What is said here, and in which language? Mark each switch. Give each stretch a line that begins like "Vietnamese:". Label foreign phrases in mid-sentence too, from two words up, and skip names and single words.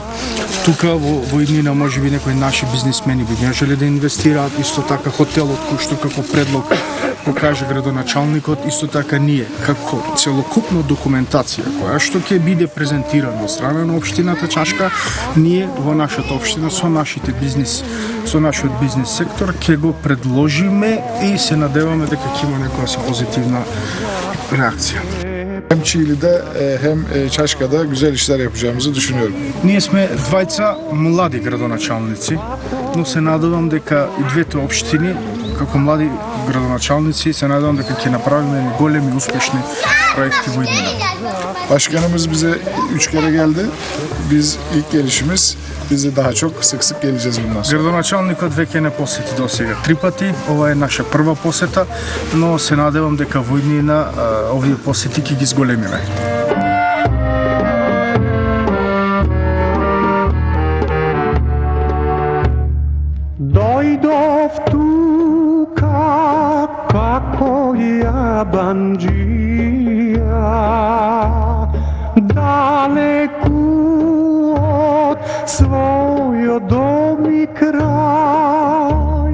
Macedonian: Тука во иднина можеби некои наши бизнисмени би можеле да инвестираат, исто така хотелот кој што како предлог го каже градоначалникот, исто така ние како целокупна документација која што ќе биде презентирана од страна на општината Чашка, ние во нашата општина со нашиот бизнис сектор ќе го предложиме и се надеваме дека ќе има некоја позитивна реакција.
Turkish: Hem Çiğli'de hem Çaşka'da güzel işler yapacağımızı düşünüyorum.
Macedonian: Ние сме двајца млади градоначалници, но се надевам дека и двете општини како млади градоначалници се надевам дека ќе направиме големи успешни проекти во иднина.
Turkish: Başkanımız bize 3 kere geldi. Biz ilk gelişimiz, biz de daha çok sık sık geleceğiz bundan sonra.
Macedonian: Градоначалникот веќе не посети до сега 3 пати, ова е наша прва посета, но се надевам дека во иднина овие посети ќе ги зголемиме. Дојдов тука како јабанџија, далеку од својот дом и крај.